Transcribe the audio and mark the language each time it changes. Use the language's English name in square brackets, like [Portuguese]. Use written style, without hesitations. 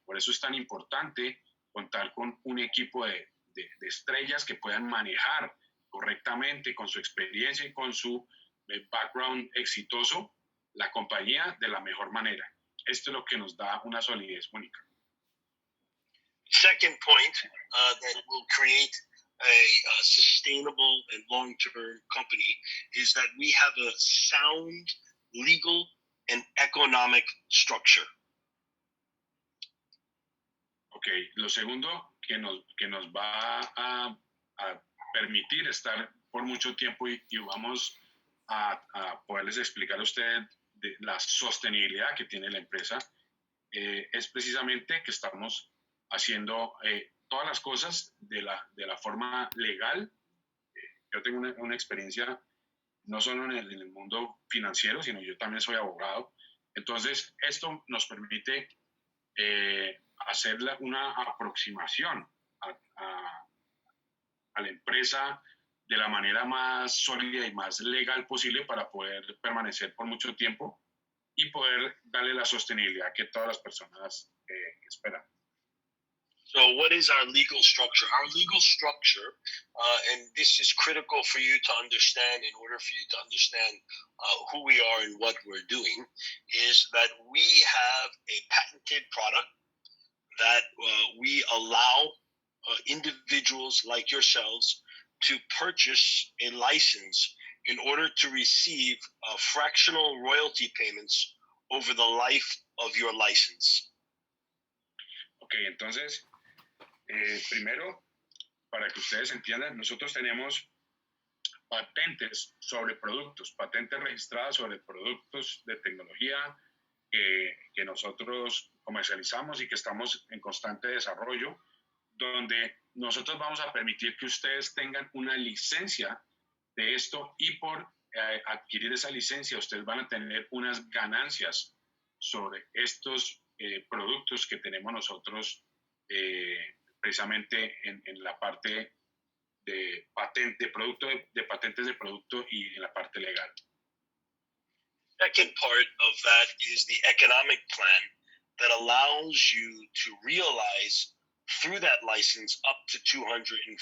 [Spanish] Por eso es tan importante contar con un equipo de estrellas que puedan manejar correctamente, con su experiencia y con su background exitoso, la compañía de la mejor manera. Esto es lo que nos da una solidez única. [English] Second point that will create a sustainable and long-term company is that we have a sound legal and economic structure. [Spanish] Ok, lo segundo que nos va a permitir estar por mucho tiempo y vamos a poderles explicar a ustedes de la sostenibilidad que tiene la empresa, es precisamente que estamos haciendo todas las cosas de la forma legal. Yo tengo una experiencia no solo en el mundo financiero, sino yo también soy abogado. Entonces, esto nos permite hacer una aproximación a la empresa de la manera más sólida y más legal posible para poder permanecer por mucho tiempo y poder darle la sostenibilidad que todas las personas esperan. [English] So what is our legal structure? Our legal structure, and this is critical for you to understand in order for you to understand who we are and what we're doing, is that we have a patented product that we allow individuals like yourselves to purchase a license in order to receive fractional royalty payments over the life of your license. [Spanish] Ok, entonces, primero, para que ustedes entiendan, nosotros tenemos patentes sobre productos, patentes registradas sobre productos de tecnología que nosotros comercializamos y que estamos en constante desarrollo, donde nosotros vamos a permitir que ustedes tengan una licencia de esto y por adquirir esa licencia ustedes van a tener unas ganancias sobre estos productos que tenemos nosotros precisamente en la parte de patentes de producto y en la parte legal. [English] Second part of that is the economic plan that allows you to realize through that license up to 250%.